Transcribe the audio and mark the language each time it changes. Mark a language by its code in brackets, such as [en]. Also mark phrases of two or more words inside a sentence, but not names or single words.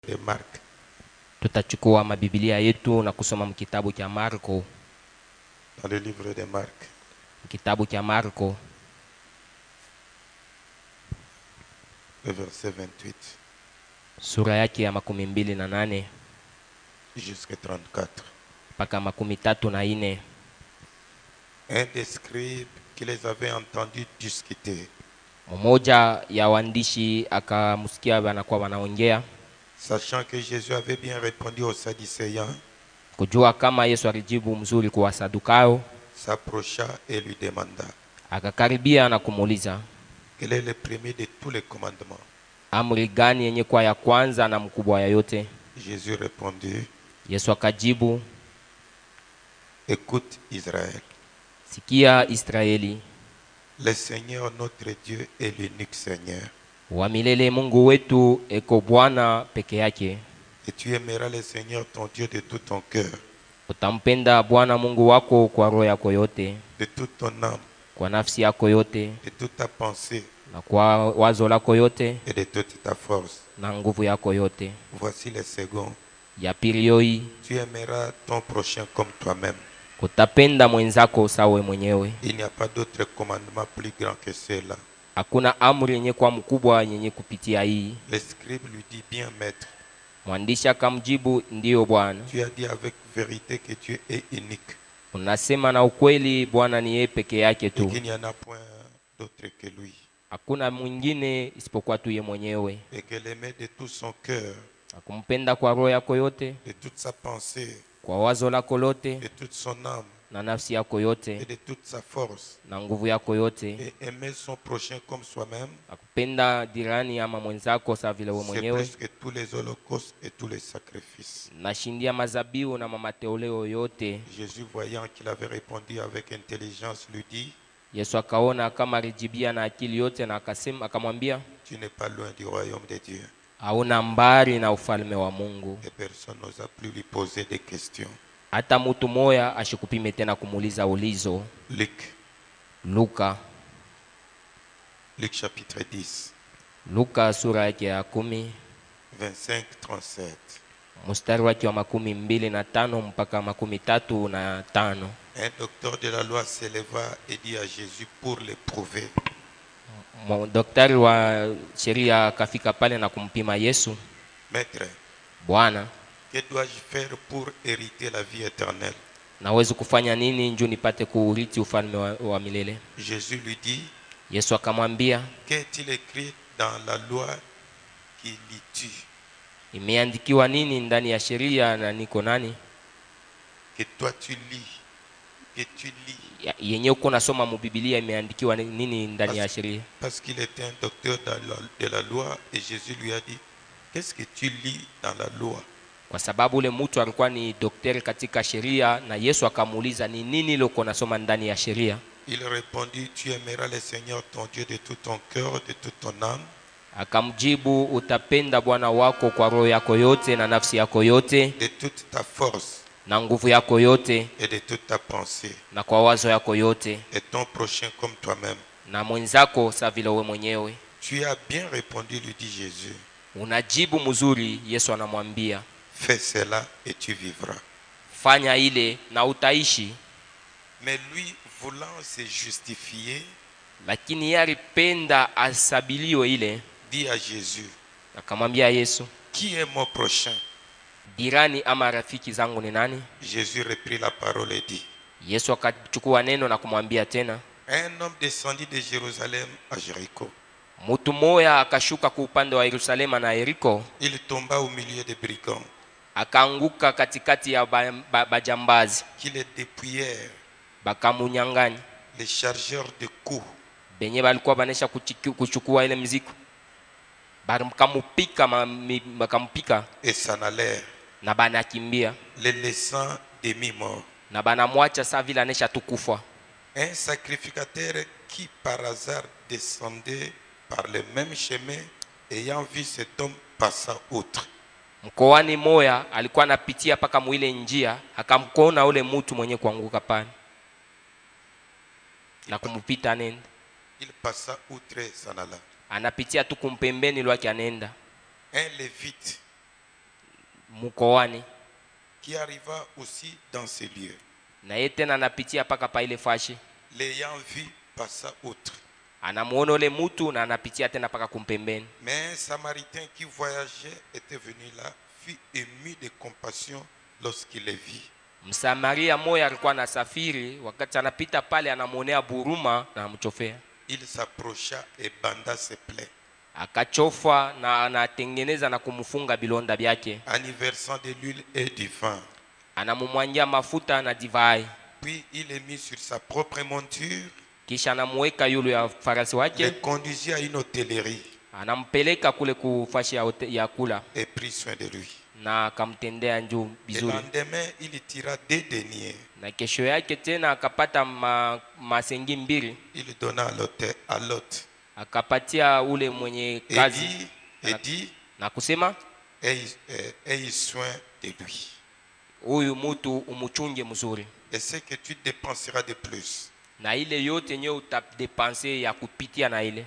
[fr] de Marc. [sw] Tutachukua mabibilia yetu na kusoma mkitabu cha Marko. [fr] Dans le livre de Marc. [sw] Kitabu cha Marko. [fr] Le verset 28. [sw] Sura yake ya 28 [fr] jusqu'à 34. [sw] mpaka 34. [fr] Un des scribes qui les avait entendus discuter, [sw] Mmoja ya waandishi akamsikia wanakuwa wanaongea, [fr] sachant que Jésus avait bien répondu aux Sadducéens, [sw] kujua kama Yesu alijibu mzuri kwa Wasadukayo, [fr] s'approcha et lui demanda, [sw] akakaribia na kumuuliza, [fr] quel est le premier de tous les commandements? [sw] amri gani yenye kwa ya kwanza na mkubwa ya yote? [fr] Jésus répondit, [sw] Yesu akajibu, [fr] écoute Israël, [sw] sikia Israeli, [fr] le Seigneur notre Dieu est l'unique Seigneur, [sw] wa milele Mungu wetu eko Bwana peke yake. [fr] et tu aimeras le Seigneur ton Dieu de tout ton cœur, [sw] Utampenda Bwana Mungu wako kwa roho yako yote, [fr] de toute ton âme, [sw] kwa nafsi yako yote, [fr] de toute ta pensée [sw] na kwa wazo lako yote, [fr] et de toute ta force. [sw] na nguvu yako yote. [fr] Voici le second, [sw] Ya pili yoi, [fr] tu aimeras ton prochain comme toi-même. [sw] utapenda mwenzako sawe mwenyewe. [fr] Il n'y a pas d'autre commandement plus grand que cela. [sw] Hakuna amri yenye kwa mkubwa yenye kupitia hii. [fr] Le scribe lui dit, bien maître, [sw] Mwandishi akamjibu, ndiyo Bwana, [fr] tu as dit avec vérité que Dieu est unique [sw] unasema na ukweli Bwana ni yeye peke yake [fr] et tu, qu'il n'y en a point d'autre que lui, [sw] hakuna mwingine isipokuwa tu yeye mwenyewe, [fr] et que l'aimer de tout son cœur, [sw] akumpenda kwa roho yako yote, [fr] de toute sa pensée, [sw] kwa wazo lako lote, [fr] de toute son âme [sw] na nafsi yako [fr] et [sw] yote, [fr] de toute sa force, [sw] na nguvu yako yote, [fr] et aimer son prochain comme soi-même, [sw] akupenda dirani ama mwenzako sawa vile wewe [fr] c'est [sw] mwenyewe, [fr] plus que tous les holocaustes et tous les sacrifices. [sw] nashindia mazabiu na mateoleo yote. [fr] Jésus, voyant qu'il avait répondu avec intelligence, lui dit, [sw] Yesu akaona kama alijibia na akili yote, na akasema, akamwambia, [fr] tu n'es pas loin du royaume de Dieu. [sw] hauna mbali na ufalme wa Mungu. [fr] Et personne n'osa plus lui poser des questions. [sw] Hata mtu moya ashikupime tena kumuuliza ulizo. [fr] Luc [sw] Luka [fr] chapitre 10, [sw] Luka sura yake ya 10 [fr] 25-37. [sw] mstari wake wa 25 mpaka 35. [fr] Un docteur de la loi s'éleva et dit à Jésus pour l'éprouver, [sw] Daktari wa sheria akafika pale na kumpima Yesu, [fr] Maître, [sw] Bwana, [fr] que dois-je faire pour hériter la vie éternelle? [sw] naweza kufanya nini njoo nipate kuurithi ufalme wa milele? [fr] Jésus lui dit, [sw] Yesu akamwambia, [fr] qu'est-il écrit dans la loi qui lis-tu? [sw] imeandikiwa nini ndani ya sheria na niko nani? [fr] Que toi tu lis, que tu lis. [sw] Yenye uko nasoma mu Biblia imeandikiwa nini ndani ya sheria? [fr] Parce qu'il était un docteur de la loi et Jésus lui a dit, qu'est-ce que tu lis dans la loi? [sw] Kwa sababu ule mtu alikuwa ni daktari katika sheria, na Yesu akamuuliza ni nini ile uko nasoma ndani ya sheria? [fr] Il répondit, tu aimeras le Seigneur ton Dieu de tout ton cœur, de toute ton âme. [sw] Akamjibu, utapenda Bwana wako kwa roho yako yote na nafsi yako yote, [fr] De toute ta force [sw] na nguvu yako yote, [fr] et de toute ta pensée, [sw] na kwa wazo yako yote, [fr] et ton prochain comme toi-même. [sw] na mwenzako sawa vile wewe mwenyewe. [fr] Tu as bien répondu, lui dit Jésus. [sw] Unajibu mzuri. Yesu anamwambia, [fr] Fais cela et tu vivras. [sw] fanya ile na utaishi. [fr] Mais lui, voulant se justifier, [sw] Lakini yeye alipenda asabiliwe ile, [fr] dit à Jésus, [sw] akamwambia Yesu, [fr] qui est mon prochain? [sw] dirani ama rafiki zangu ni nani? [fr] Jésus reprit la parole et dit, [sw] Yesu akachukua neno na kumwambia tena, [fr] un homme descendit de Jérusalem à Jéricho. [sw] mtu moya akashuka kwa upande wa Yerusalema na Yeriko, [fr] Il tomba au milieu des brigands [sw] akaanguka katikati ya bajambazi, [fr] qui le dépouillèrent, [sw] bakamunyang'anya. [fr] les chargeurs de coups, [sw] Benye balikuwa banesha kuchukua ile mzigo, bakampika [fr] et s'en allèrent, [sw] na banakimbia, [fr] les laissant demi-morts. [sw] na banamwacha saa vile anesha tukufa. [fr] Un sacrificateur qui par hasard descendait par le même chemin, ayant vu cet homme, passa outre. [sw] Mkoani moya alikuwa anapitia paka mwile njia, akamkona ule mtu mwenye kuanguka pale na kumupita nenda. [fr] Il passa outre et s'en alla. [sw] Anapitia tu kumpembeni lwake anenda. [fr] Un lévite [sw] mkoani, [fr] qui arriva aussi dans ces lieux. [sw] na yeye tena anapitia paka pa ile fashi, [fr] L'ayant vu, passa outre. [sw] anamuona ule mtu na anapitia tena paka kumpembeni. [fr] Mais un Samaritain qui voyageait était venu là, fut ému de compassion lorsqu'il les vit. [sw] Msamaria moja alikuwa anasafiri, wakati anapita pale anamuonea buruma na amchofea. [fr] Il s'approcha et banda ses plaies. [sw] Akachofa na anatengeneza na kumfunga bilonda byake. [fr] En y versant de l'huile et du vin. [sw] Anamumwangia mafuta na divai. [fr] Puis il est mis sur sa propre monture. [sw] Kisha anamuweka yule ya farasi wake. [fr] Le conduisit à une hôtellerie. [sw] Anampeleka kule kufashi ya kula. [fr] Et prit soin de lui. [sw] Na akamtendea njoo [fr] Et [sw] vizuri. [fr] lendemain, il tira 2 deniers. [sw] Na kesho yake tena akapata masengi mbili. [fr] Il donna à l'hôte. [sw] Akapatia ule mwenye kazi. [fr] Et dit, [sw] na kusema, [fr] aie soin de lui. [sw] Huyu mtu umuchunge mzuri. [fr] Et ce que tu dépenseras de plus, [sw] Na ile yote nyo utadepanse ya kupitia na ile,